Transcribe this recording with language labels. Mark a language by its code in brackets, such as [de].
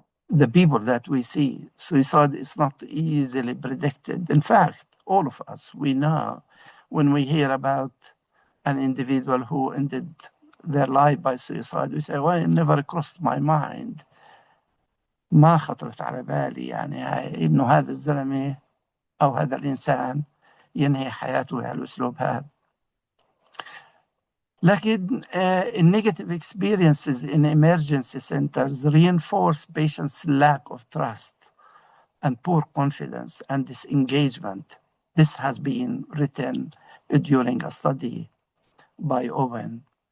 [en] The people that we see, suicide is not easily predicted. In fact, all of us, we know when we hear about an individual who ended their life by suicide, we say, well, it never crossed my mind. [ar] ما خطرت على بالي يعني إنه هذا الزلمة أو هذا الإنسان ينهي حياته بهالأسلوب هذا. [en] لكن negative experiences in emergency centers reinforce patients' lack of trust and poor confidence and disengagement. This has been written during a study by Owen.